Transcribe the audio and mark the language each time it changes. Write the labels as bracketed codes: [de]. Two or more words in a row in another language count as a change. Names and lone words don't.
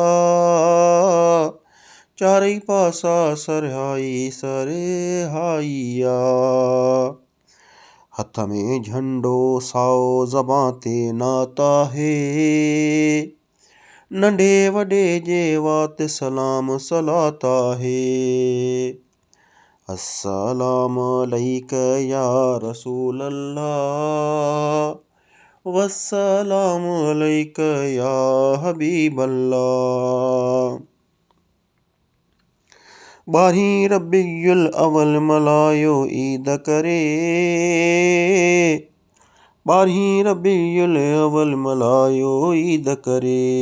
[sd] चारई पासा सरहाई सरहाइया। हथ में झंडो साओ ज़बां ते नात आहे। नंढे वॾे जे वात सलाम सलात आहे। [ar] السلام عليك يا رسول الله، والسلام عليك يا حبيب الله. [sd] 12 रबीउल अव्वल मल्हायो ईद करे। 12 रबीउल अव्वल मल्हायो ईद करे।